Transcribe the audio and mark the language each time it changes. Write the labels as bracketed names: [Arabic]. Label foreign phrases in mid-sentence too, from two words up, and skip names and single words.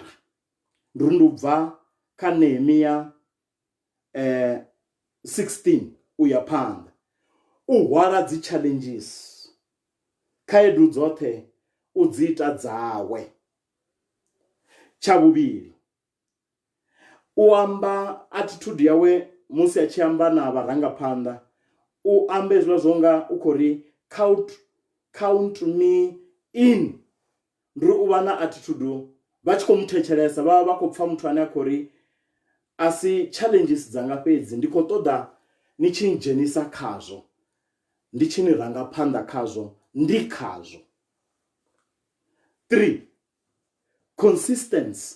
[Venda] Ndi u bva kha Nehemiah 16 uya phanḓa u hwala dzi challenges, khaedu dzoṱhe u dzi ita dzawe. Tsha vhuvhili u amba attitude yawe musi a tshi amba na vharangaphanḓa, u ambe hezwiḽa zwo nga u khou ri [English] count me in. [Venda] Ndi u vha na attitude vha tshi khou muthetshelesa vha vha khou pfha muthu ane a khou ri a si challenges dzanga fhedzi, ndi khou ṱoḓa ni tshi ndzhenisa khazwo, ndi tshi ni ranga phanḓa khazwo, ndi khazwo. 3, consistency.